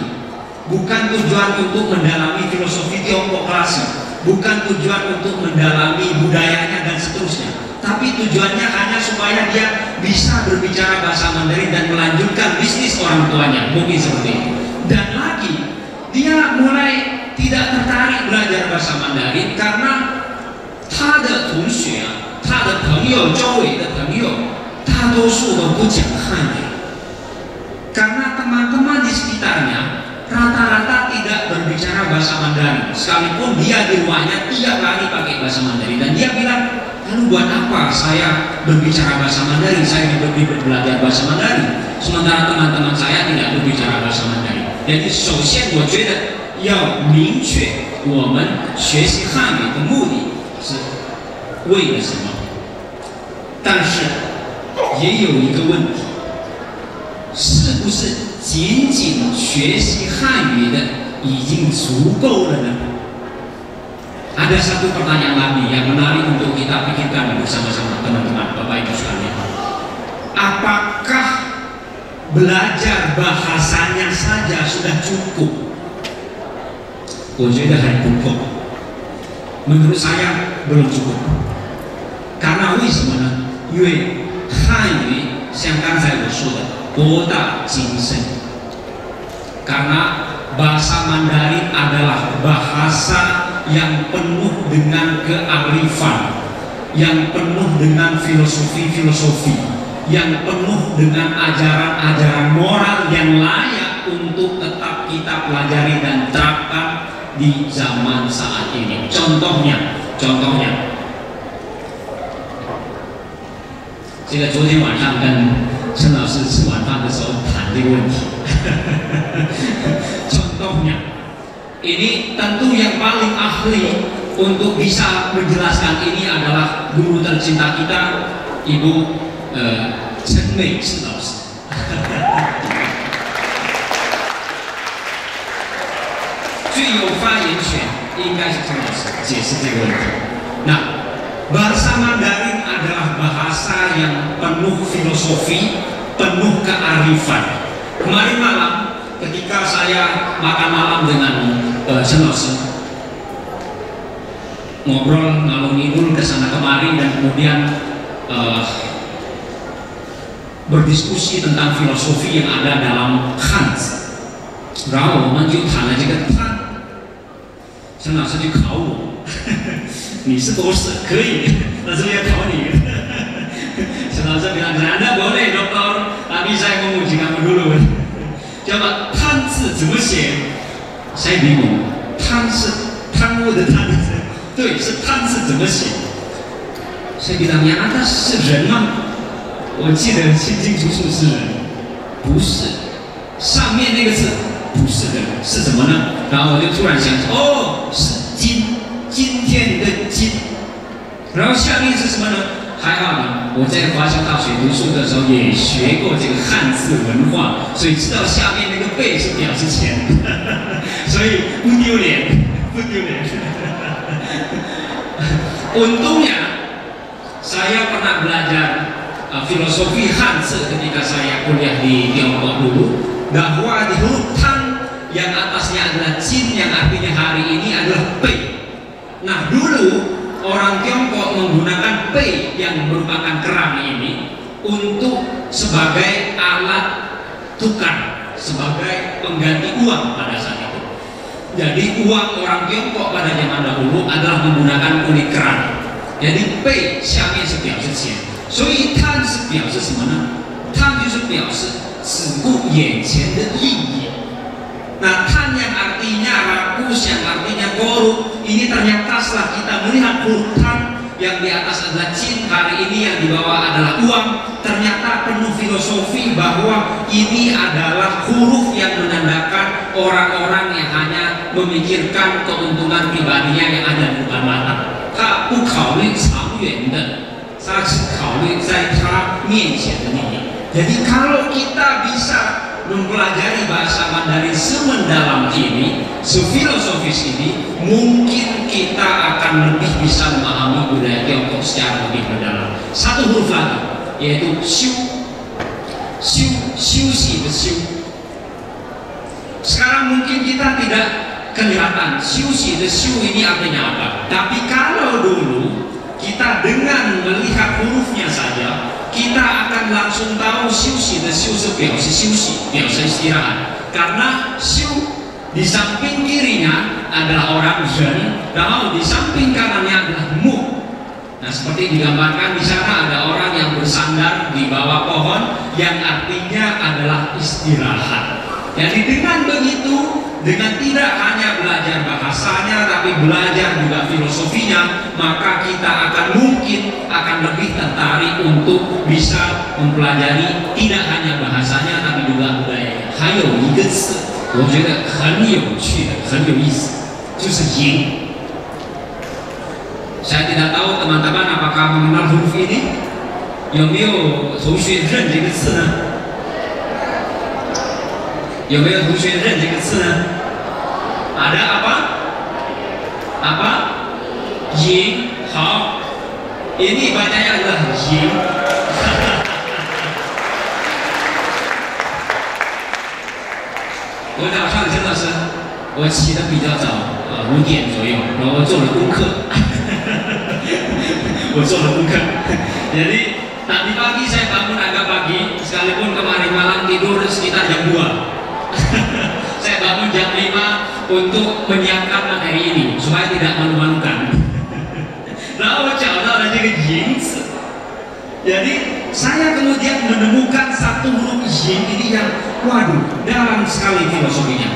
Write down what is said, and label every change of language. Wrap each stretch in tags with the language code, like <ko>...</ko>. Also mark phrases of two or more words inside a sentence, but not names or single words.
<id>Bukan tujuan untuk mendalami filosofi Tiongkok klasik, bukan tujuan untuk mendalami budayanya dan seterusnya, tapi tujuannya hanya supaya dia bisa berbicara bahasa Mandarin dan melanjutkan bisnis orang tuanya, mungkin seperti itu. Dan lagi, dia mulai tidak tertarik belajar bahasa Mandarin karena</id> <zh>他的同学啊，他的朋友，周围的朋友，大多数都不讲汉语，</zh> <id>karena teman-teman di sekitarnya rata-rata tidak berbicara bahasa Mandarin, sekalipun dia di rumahnya tiap hari pakai bahasa Mandarin. Dan dia bilang Lalu buat apa saya berbicara bahasa Mandarin? Saya belajar bahasa Mandarin, sementara teman-teman saya tidak berbicara bahasa Mandarin. Jadi,</id> <zh>首先我觉得要明确我们学习汉语的目的是为了什么。但是也有一个问题，是不是仅仅学习汉语的已经足够了呢？</zh> <id>Ada satu pertanyaan lagi yang menarik untuk kita pikirkan bersama-sama teman-teman, Bapak Ibu sekalian. Apakah belajar bahasanya saja sudah cukup?</id> <zh>我觉得还不够。</zh> <id>Menurut saya belum cukup. Karena</id> <zh>为什么呢？因为汉语像刚才我说的博大精深。</zh> <id>Karena bahasa Mandarin adalah bahasa yang penuh dengan kearifan, yang penuh dengan filosofi-filosofi, yang penuh dengan ajaran-ajaran moral yang layak untuk tetap kita pelajari dan terapkan di zaman saat ini. Contohnya,</id> <zh>这个昨天晚上跟陈老师吃晚饭的时候谈这个问题。Contohnya.</zh> <id>Ini tentu yang paling ahli untuk bisa menjelaskan ini adalah guru tercinta kita, Ibu Chen Meishi 老师。</id> <zh>最有发言权应该是陈老师解释这个问题。</zh> <id>那 bahasa Mandarin adalah bahasa yang penuh filosofi, penuh kearifan. Kemarin malam ketika saya makan malam dengan Chen 老师, ngobrol ngalung ngidul ke sana kemari dan kemudian berdiskusi tentang filosofi yang ada dalam Hanzi.</id> <zh>然后我们就谈了这个汤，陈老师就考我，你是博士可以，但是要考你。</zh> <id>陈老师 bilang Anda boleh dokter, tapi saya mau uji kamu dulu.</id> <zh>Coba 汤字怎么写？</zh> <id>saya bingung，</id> <zh>汤是贪污的贪字，对，是汤字怎么写？</zh> <id>saya bilang yang atas</id> <zh>是人吗？我记得清清楚楚是人，不是，上面那个字不是人，是什么呢？然后我就突然想，哦，是今天的今，然后下面是什么呢？还好呢，我在华侨大学读书的时候也学过这个汉字文化，所以知道下面那个贝是表示钱，所以不丢脸，不丢脸。</zh> <id>Untungnya saya pernah belajar filosofi Hanzi ketika saya kuliah di Tiongkok dulu, bahwa di huruf tan yang atasnya adalah jin yang artinya hari ini adalah pei. Nah dulu orang Tiongkok menggunakan pei yang merupakan kerang ini untuk sebagai alat tukar, sebagai pengganti uang pada saat itu. Jadi uang orang Tiongkok pada zaman dahulu adalah menggunakan kulit kerang.</id> <zh>Jadi pei 下面是表示钱。 所以贪是表示什么呢？贪就是表示只顾眼前的利益。</zh> <id>Nah, 贪 yang artinya rakus, yang artinya korup, ini ternyata setelah kita melihat huruf tan yang di atas adalah jin, hari ini yang di bawah adalah uang, ternyata penuh filosofi bahwa ini adalah huruf yang menandakan orang-orang yang hanya memikirkan keuntungan pribadinya yang ada di depan mata.</id> <zh>他不考虑长远的。 他只考虑在他面前的利益。</zh> <id>Jadi kalau kita bisa mempelajari bahasa Mandarin semendalam ini, sefilosofis ini, mungkin kita akan lebih bisa memahami budaya Tiongkok secara lebih mendalam. Satu huruf lagi, yaitu xiu, xiu的xiu. Sekarang mungkin kita tidak kelihatan xiu的xiu ini artinya apa. Tapi kalau dulu kita dengan melihat hurufnya saja, kita akan langsung tahu xiu 的xiu</id> <zh>是表示休息，表示</zh> <id>istirahat. Karena xiu di samping kirinya adalah orang zen, lalu di samping kanannya adalah mu. Nah, seperti digambarkan di sana ada orang yang bersandar di bawah pohon, yang artinya adalah istirahat. Jadi dengan begitu, dengan tidak hanya belajar bahasanya, tapi belajar juga filosofinya, maka kita akan lebih tertarik untuk bisa mempelajari tidak hanya bahasanya tapi juga budayanya.</id> <zh>还有一个词，我觉得很有趣的，很有意思，就是赢。</zh> <id>saya tidak tahu teman-teman apakah mengenal huruf ini?</id> <zh>有没有同学认这个字呢？有没有同学认这个字呢？</zh> <id>ada apa? Apa? Ying. 好， ini bacanya adalah ying.</id> <zh>我早上真的是，我起得比较早，5点左右，然后做了功课。我做了功课，</zh> <id>jadi tadi pagi saya bangun agak pagi, sekalipun kemarin malam tidur sekitar jam 2. Saya bangun jam 5 untuk menyiapkan materi ini supaya tidak malu-malukan. Lalu saya jadi yin. Jadi saya kemudian menemukan satu huruf yin ini yang waduh dalam sekali filosofinya.</id>